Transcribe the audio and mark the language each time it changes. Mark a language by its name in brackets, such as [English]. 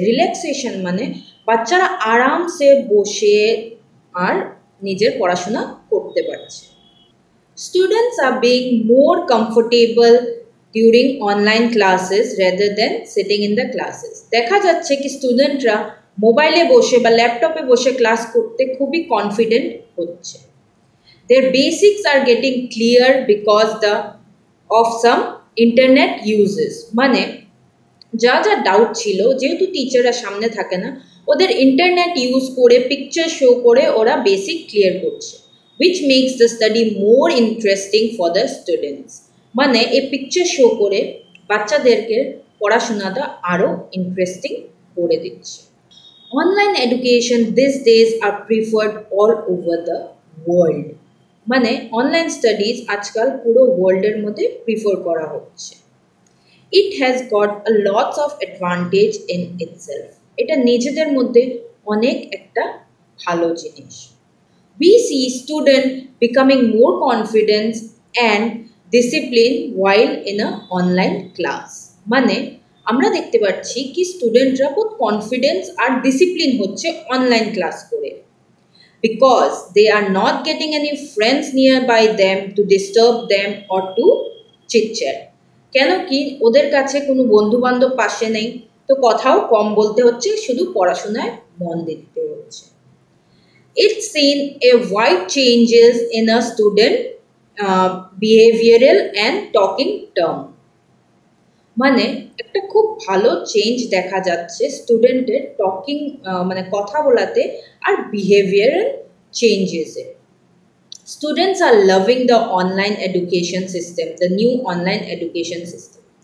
[Bangla] Relaxation মানে বাচ্চারা আরামসে বসে আর নিজের পড়াশোনা করতে পারছে। [English] Students are being more comfortable during online classes rather than sitting in the classes. [Bangla] দেখা যাচ্ছে কি স্টুডেন্টরা মোবাইলে বসে বা ল্যাপটপে বসে ক্লাস করতে খুবই কনফিডেন্ট হচ্ছে। [English] Their basics are getting clear because of some internet uses। [Bangla] মানে যা যা ডাউট ছিল, যেহেতু টিচাররা সামনে থাকে না, ওদের ইন্টারনেট ইউজ করে পিকচার শো করে ওরা বেসিক ক্লিয়ার করছে, [English] which makes the study more interesting for the students। [Bangla] মানে এই পিকচার শো করে বাচ্চাদেরকে পড়াশোনাটা আরও ইন্টারেস্টিং করে দিচ্ছে। [English] Online education these days are preferred all over the world. [Bangla] মানে অনলাইন স্টাডিজ আজকাল পুরো ওয়ার্ল্ডের মধ্যে প্রিফার করা হচ্ছে। [English] It has got a lots of advantage in itself. [Bangla] এটা নিজেদের মধ্যে অনেক একটা ভালো জিনিস। [English] We see student becoming more confidence and discipline while in a online class. [Bangla] মানে আমরা দেখতে পাচ্ছি কি স্টুডেন্টরা খুব কনফিডেন্স আর ডিসিপ্লিন হচ্ছে অনলাইন ক্লাস করে। [English] Because they are not getting any friends nearby them to disturb them or to chit chat। [Bangla] কেন কি ওদের কাছে কোনো বন্ধু বান্ধব পাশে নেই, তো কথাও কম বলতে হচ্ছে, শুধু পড়াশোনায় মন দিতে হচ্ছে। [English] It's seen a wide changes in a student behavioral and talking term। [Bangla] মানে একটা খুব ভালো চেঞ্জ দেখা যাচ্ছে স্টুডেন্টের টকিং, মানে কথা বলাতে আর behavioural চেঞ্জেসে। [English] Students are loving the online education system, the new online education system.